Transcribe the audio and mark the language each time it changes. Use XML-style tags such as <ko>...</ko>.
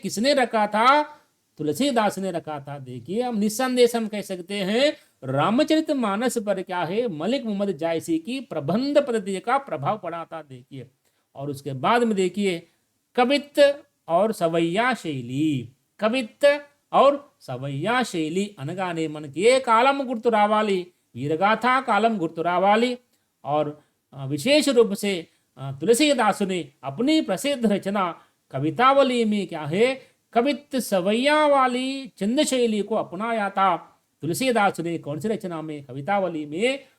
<hi>किसने रखा था? तुलसीदास ने रखा था। देखिए, हम निस्संदेह हम कह सकते हैं रामचरित मानस पर क्या है? मलिक मोहम्मद जायसी की प्रबंध पद्धति का प्रभाव पड़ा था। देखिए, और उसके बाद में देखिए कवित्त और सवैया शैली। कवित्त और सवैया शैली</hi> <te>అనగానే మనకి ఏ కాలం గుర్తు రావాలి?</te> <hi>वीरगाथा</hi> <te>कालम गुर्तु रावाली।</te> <hi>और विशेष रूप से तुलसीदास ने अपनी प्रसिद्ध रचना कवितावली में क्या है? कवित्त सवैया वाली चंद शैली को अपनाया था तुलसीदास ने। कौन सी रचना में? कवितावली में।</hi>